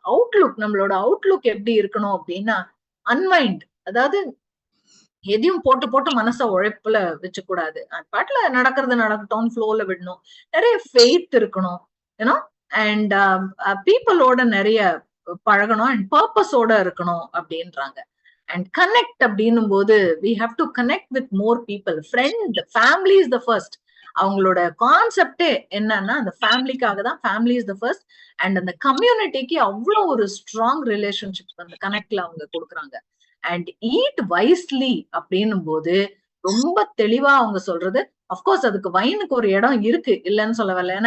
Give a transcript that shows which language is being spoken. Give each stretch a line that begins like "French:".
Tamil: Outlook, நம்மளோட Outlook எப்படி இருக்கணும் அப்படின்னா அன்வைண்ட், அதாவது எதையும் போட்டு போட்டு மனச உழைப்புல வச்சு கூடாது. பாட்டுல நடக்கிறது நடக்கட்டும், ஃப்ளோல விடணும். நிறைய ஃபெய்த் இருக்கணும், ஏன்னா அண்ட் பீப்புளோட நிறைய பழகணும், அண்ட் பர்பஸோட இருக்கணும் அப்படின்றாங்க.
English: and connect
Tamil: அப்படின்னும் போது
English: we have to connect with more people. friend, family is the first.
Tamil: அவங்களோட கான்செப்டே என்னன்னா அந்த ஃபேமிலிக்காக தான்.
English: Family is the first.
Tamil: And அந்த கம்யூனிட்டிக்கு அவ்வளோ ஒரு ஸ்ட்ராங் ரிலேஷன்ஷிப் அந்த கனெக்ட்ல அவங்க கொடுக்குறாங்க. அண்ட் ஈட் வைஸ்லி அப்படின்னும் போது ரொம்ப தெளிவா அவங்க சொல்றது, அப்கோர்ஸ் அதுக்கு வைனுக்கு ஒரு இடம் இருக்கு, இல்லைன்னு சொல்ல வரல.